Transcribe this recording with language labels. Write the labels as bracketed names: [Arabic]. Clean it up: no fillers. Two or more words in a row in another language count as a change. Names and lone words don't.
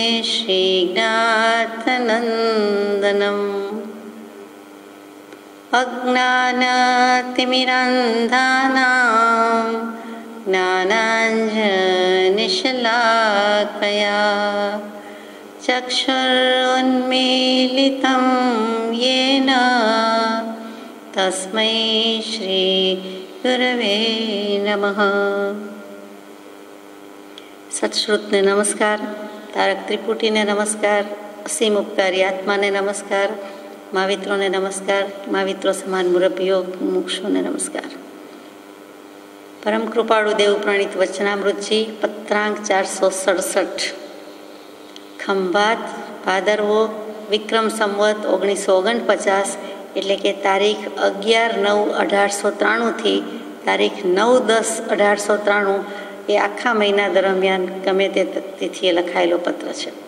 [Sanskrit] श्रीज्ञातनन्दनम् अज्ञानतिमिरान्धानां ज्ञानाञ्जनशलाकया चक्षुरुन्मीलितं येन तस्मै श्रीगुरवे नमः। [Gujarati] સત્શ્રુતને નમસ્કાર, તારક ત્રિપુટીને નમસ્કાર, અસીમ ઉપકારી આત્માને નમસ્કાર, મહાવિત્રોને નમસ્કાર, महाविત્રો સમાન મુરબ્બીઓ મુક્ષોને નમસ્કાર। પરમ કૃપાળુ દેવ પ્રણીત વચનામૃતજી પત્રાંક 467 ખંભાત ભાદરવો વિક્રમ સંવત 1949 એટલે કે તારીખ 11/9/1893 થી તારીખ 9/10/1893 એ આખા મહિના દરમિયાન ગમે તે તિથિએ લખાયેલો પત્ર છે।